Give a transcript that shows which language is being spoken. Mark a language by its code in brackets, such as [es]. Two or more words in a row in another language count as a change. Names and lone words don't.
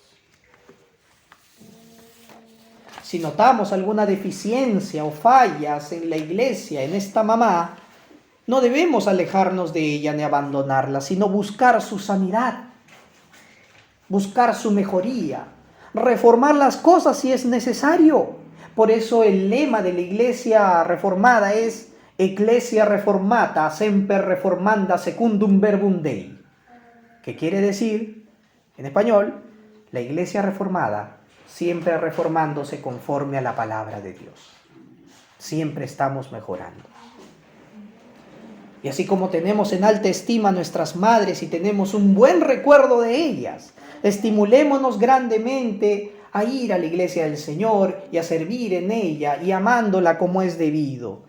[es] Si notamos alguna deficiencia o fallas en la iglesia, en esta mamá, no debemos alejarnos de ella ni abandonarla, sino buscar su sanidad, buscar su mejoría, reformar las cosas si es necesario. Por eso el lema de la iglesia reformada es [la] Ecclesia reformata, semper reformanda secundum verbum Dei. [es] ¿Qué quiere decir? En español, la iglesia reformada siempre reformándose conforme a la palabra de Dios. Siempre estamos mejorando. Y así como tenemos en alta estima a nuestras madres y tenemos un buen recuerdo de ellas, estimulémonos grandemente a ir a la iglesia del Señor y a servir en ella y amándola como es debido.